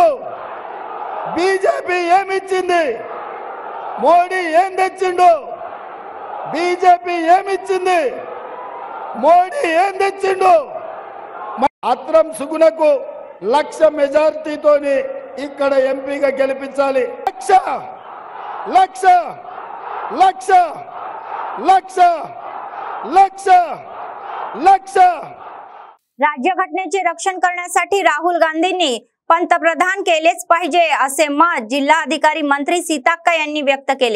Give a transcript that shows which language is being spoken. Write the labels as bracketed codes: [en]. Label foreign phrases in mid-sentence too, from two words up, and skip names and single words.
[te] బీజేపీ ఏమిచ్చింది? మోడీ ఏం తెచ్చిండు? బీజేపీ ఏమిచ్చింది? మోడీ ఏం తెచ్చిండు? అత్రం సుగుణకు 1,00,000 మెజారిటీతోని ఇక్కడ ఎంపీగా గెలిపించాలి. [mr] लक्ष राज्यघटनेचे रक्षण करण्यासाठी राहुल गांधींनी पंतप्रधान केलेच पाहिजे असे मत जिल्हाधिकारी मंत्री सीताक्का यांनी व्यक्त केले.